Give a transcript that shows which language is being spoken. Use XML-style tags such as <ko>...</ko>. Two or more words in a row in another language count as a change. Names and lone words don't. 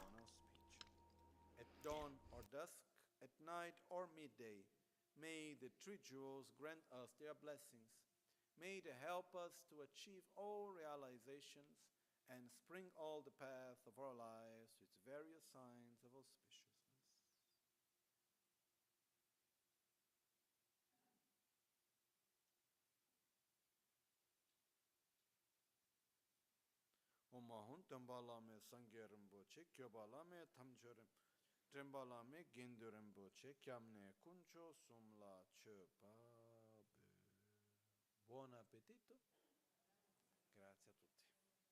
<en>At dawn or dusk, at night or midday, may the three jewels grant us their blessings. May they help us to achieve all realizations and spring all the path of our lives with various signs of auspiciousness. Omahun Tambalame Sangerimboche, Kyobalame Tamjorim, Trembalame Gindurimboche, Kyamne Kuncho Sumla Chepabe.</en> <it>Buon appetito. Grazie a tutti.</it>